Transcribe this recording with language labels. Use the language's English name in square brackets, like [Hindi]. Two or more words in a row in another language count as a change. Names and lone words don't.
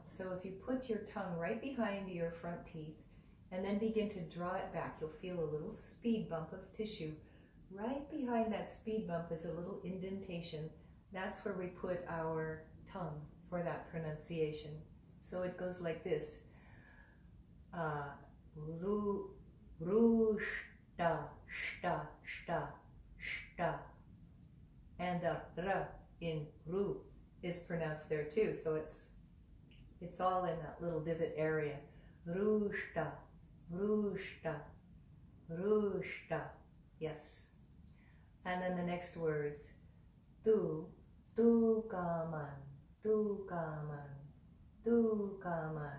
[English] So if you put your tongue right behind your front teeth and then begin to draw it back, you'll feel a little speed bump of tissue. Right behind that speed bump is a little indentation. That's where we put our tongue for that pronunciation. So it goes like this. [Sanskrit] Ruṣtā, shta, shta, shta. [English] And the r in ru is pronounced there too. So it's all in that little divot area. [Sanskrit] Ruṣtā, Ruṣtā, Ruṣtā. [English] Yes. And then the next words, [Sanskrit] Kāmān, Kāmān, Kāmān.